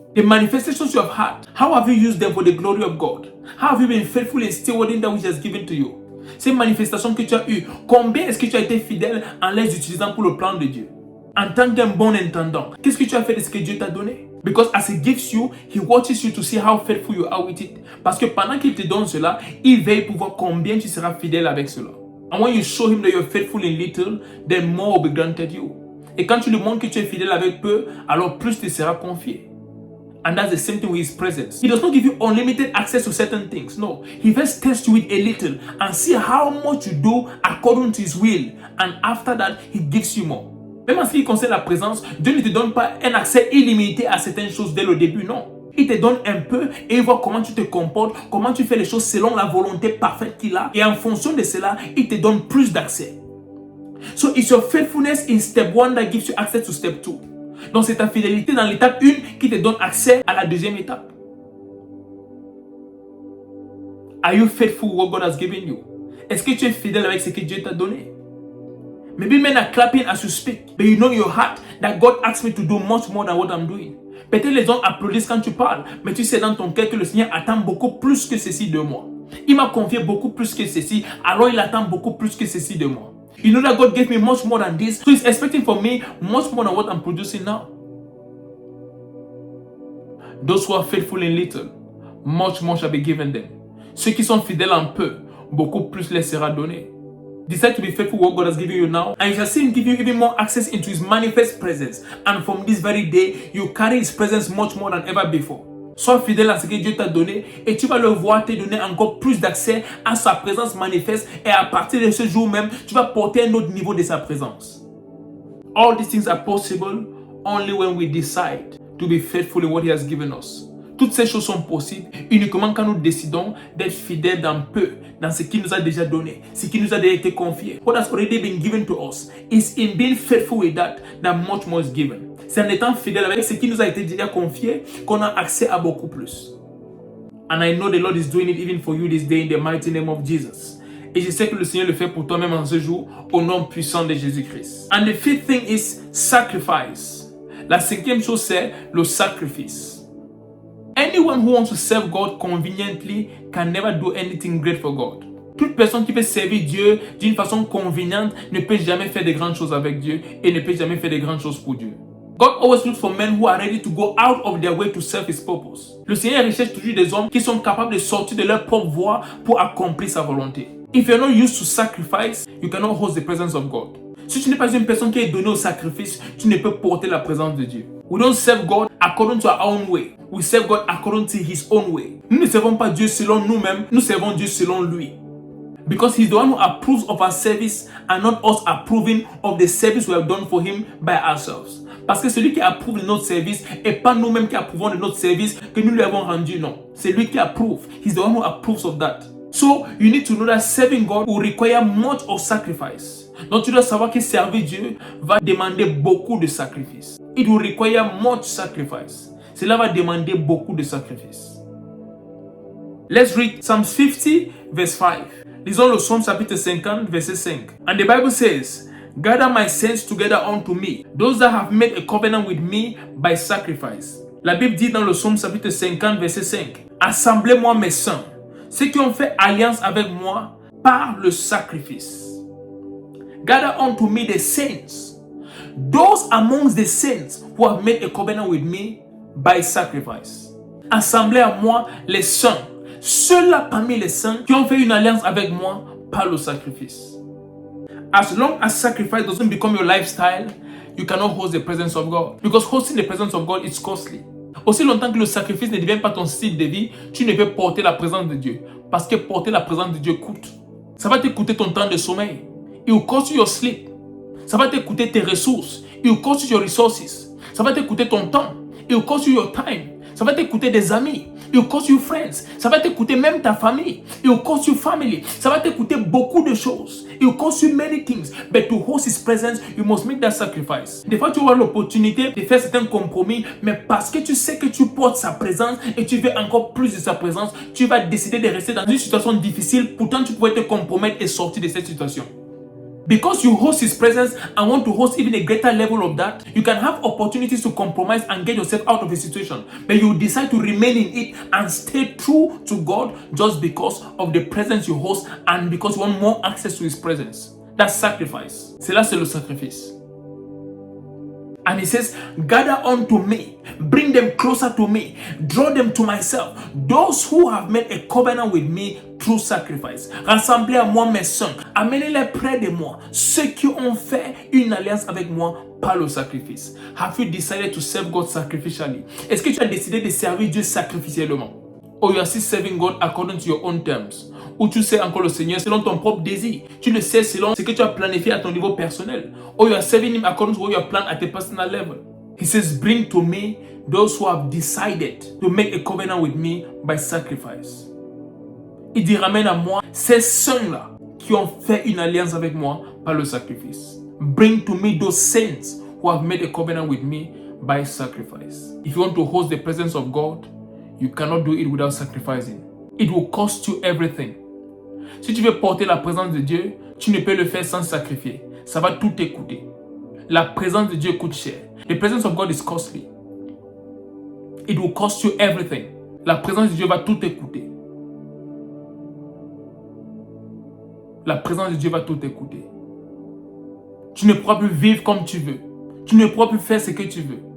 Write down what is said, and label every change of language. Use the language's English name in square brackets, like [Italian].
[English] The manifestations you have had, how have you used them for the glory of God? How have you been faithful in stewarding that which He has given to you? [French] Ces manifestations que tu as eues, combien est-ce que tu as été fidèle en les utilisant pour le plan de Dieu? En tant qu'un bon intendant, qu'est-ce que tu as fait de ce que Dieu t'a donné? [English] Because as He gives you, He watches you to see how faithful you are with it. [French] Parce que pendant qu'il te donne cela, il veille pour voir combien tu seras fidèle avec cela. [English] And when you show Him that you're faithful in little, then more will be granted you. [French] Et quand tu lui montres que tu es fidèle avec peu, alors plus te sera confié. [English] And that's the same thing with His presence. He does not give you unlimited access to certain things. No. He first tests you with a little and see how much you do according to His will. And after that, He gives you more. [French] Même en ce qui concerne la présence, Dieu ne te donne pas un accès illimité à certaines choses dès le début, non. Il te donne un peu et il voit comment tu te comportes, comment tu fais les choses selon la volonté parfaite qu'il a. Et en fonction de cela, il te donne plus d'accès. [English] So it's your faithfulness in step 1 that gives you access to step 2. [French] Donc c'est ta fidélité dans l'étape 1 qui te donne accès à la deuxième étape. [English] Are you faithful with what God has given you? [French] Est-ce que tu es fidèle avec ce que Dieu t'a donné? [English] Maybe men are clapping as you speak, but you know in your heart that God asked me to do much more than what I'm doing. [French] Peut-être les gens applaudissent quand tu parles, mais tu sais dans ton cœur que le Seigneur attend beaucoup plus que ceci de moi. Il m'a confié beaucoup plus que ceci, alors il attend beaucoup plus que ceci de moi. [English] You know that God gave me much more than this, so He's expecting from me much more than what I'm producing now. Those who are faithful in little, much more shall be given them. [French] Ceux qui sont fidèles en peu, beaucoup plus leur sera donné. [English] Decide to be faithful what God has given you now, and you shall see Him give you even more access into His manifest presence. And from this very day, you carry His presence much more than ever before. [French] Sois fidèle à ce que Dieu t'a donné et tu vas le voir te donner encore plus d'accès à sa présence manifeste, et à partir de ce jour même, tu vas porter un autre niveau de sa présence. [English] All these things are possible only when we decide to be faithful in what He has given us. [French] Toutes ces choses sont possibles uniquement quand nous décidons d'être fidèles dans peu, dans ce qu'il nous a déjà donné, ce qui nous a déjà été confié. [English] What has already been given to us is in being faithful with that much more is given. [French] C'est en étant fidèle avec ce qui nous a été déjà confié qu'on a accès à beaucoup plus. [English] And I know the Lord is doing it even for you this day in the mighty name of Jesus. [French] Et je sais que le Seigneur le fait pour toi même en ce jour, au nom puissant de Jésus-Christ. [English] And the fifth thing is sacrifice. [French] La cinquième chose, c'est le sacrifice. [English] Anyone who wants to serve God conveniently can never do anything great for God. [French] Toute personne qui veut servir Dieu d'une façon conveniente ne peut jamais faire de grandes choses avec Dieu et ne peut jamais faire de grandes choses pour Dieu. [English] God always looks for men who are ready to go out of their way to serve His purpose. [French] Le Seigneur recherche toujours des hommes qui sont capables de sortir de leur propre voie pour accomplir sa volonté. [English] If you're not used to sacrifice, you cannot host the presence of God. [French] Si tu n'es pas une personne qui est donnée au sacrifice, tu ne peux porter la présence de Dieu. [English] We don't serve God according to our own way. We serve God according to His own way. [French] Nous ne servons pas Dieu selon nous-mêmes, nous servons Dieu selon lui. [English] Because He's the one who approves of our service and not us approving of the service we have done for Him by ourselves. [French] Parce que celui qui approuve de notre service et pas nous-mêmes qui approuvons de notre service que nous lui avons rendu, non. C'est lui qui approuve. [English] He's the one who approves of that. So, you need to know that serving God will require much of sacrifice. [French] Donc, tu dois savoir que servir Dieu va demander beaucoup de sacrifices. [English] It will require much sacrifice. [French] Cela va demander beaucoup de sacrifices. [English] Let's read Psalm 50, verse 5. [French] Lisons le Psaume chapitre 50, verset 5. [English] And the Bible says, Gather my saints together unto me, those that have made a covenant with me by sacrifice. [French] La Bible dit dans le Psaume chapitre 50, verset 5, Assemblez-moi mes saints, ceux qui ont fait alliance avec moi par le sacrifice. [English] Gather unto me the saints, those amongst the saints who have made a covenant with me by sacrifice. [French] Assemblez à moi les saints, ceux-là parmi les saints qui ont fait une alliance avec moi par le sacrifice. [English] As long as sacrifice doesn't become your lifestyle, you cannot host the presence of God. Because hosting the presence of God is costly. [French] Aussi longtemps que le sacrifice ne devient pas ton style de vie, tu ne peux porter la présence de Dieu. Parce que porter la présence de Dieu coûte. Ça va te coûter ton temps de sommeil. [English] It will cost you your sleep. [French] Ça va te coûter tes ressources. [English] It will cost you your resources. [French] Ça va te coûter ton temps. [English] It will cost you your time. [French] Ça va te coûter des amis. [English] It will cost you friends. [French] Ça va te coûter même ta famille. [English] It will cost you family. [French] Ça va te coûter beaucoup de choses. [English] It will cost you many things. But to host His presence, you must make that sacrifice. [French] Des fois, tu auras l'opportunité de faire certains compromis, mais parce que tu sais que tu portes sa présence et tu veux encore plus de sa présence, tu vas décider de rester dans une situation difficile. Pourtant, tu pourrais te compromettre et sortir de cette situation. [English] Because you host His presence and want to host even a greater level of that, you can have opportunities to compromise and get yourself out of a situation. But you decide to remain in it and stay true to God just because of the presence you host and because you want more access to His presence. That's sacrifice. [French] Cela, c'est le sacrifice. [English] And He says, gather unto me, bring them closer to me, draw them to myself, those who have made a covenant with me through sacrifice. [French] Rassemblez à moi mes saints, amenez-les près de moi, ceux qui ont fait une alliance avec moi par le sacrifice. [English] Have you decided to serve God sacrificially? [French] Est-ce que tu as décidé de servir Dieu sacrificiellement? [English] Or you are still serving God according to your own terms? [French] Ou tu sais encore le Seigneur selon ton propre désir. Tu le sais selon ce que tu as planifié à ton niveau personnel. [English] Or you are serving Him according to what you have planned at a personal level. He says, bring to me those who have decided to make a covenant with me by sacrifice. [French] Il dit, ramène à moi ces saints-là qui ont fait une alliance avec moi par le sacrifice. [English] Bring to me those saints who have made a covenant with me by sacrifice. If you want to host the presence of God, you cannot do it without sacrificing. It will cost you everything. [French] Si tu veux porter la présence de Dieu, tu ne peux le faire sans sacrifier. Ça va tout te coûter. La présence de Dieu coûte cher. [English] The presence of God is costly. It will cost you everything. [French] La présence de Dieu va tout te coûter. La présence de Dieu va tout te coûter. Tu ne pourras plus vivre comme tu veux. Tu ne pourras plus faire ce que tu veux.